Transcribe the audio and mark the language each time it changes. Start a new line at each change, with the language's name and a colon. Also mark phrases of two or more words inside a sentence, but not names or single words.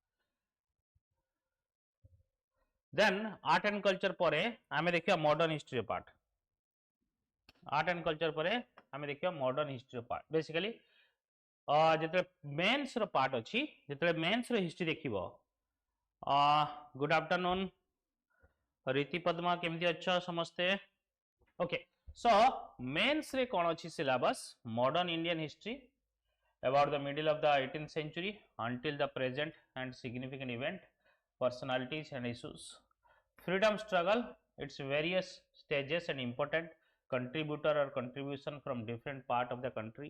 English: Then art and culture
Odia: ପରେ ଆମେ ଦେଖିଆ
English: modern history part. Art and culture
Odia: ପରେ ଆମେ ଦେଖିଆ
English: modern history part. Basically
Odia: ଜେତଲେ ମେନ୍ସ ରୋ ପାର୍ଟ ଅଛି ଜେତଲେ ମେନ୍ସ ରୋ ହିଷ୍ଟ୍ରି ଦେଖିବୋ
English: good afternoon रीति पद्मा केमती
Hindi: अच्छा समझते
English: okay so
Odia: ମେନ୍ସ ରେ କୋନ ଅଛି ସିଲେବସ
English: modern Indian history about the middle of the 18th century until the present and significant event, personalities and issues. Freedom struggle, its various stages and important contributor or contribution from different part of the country.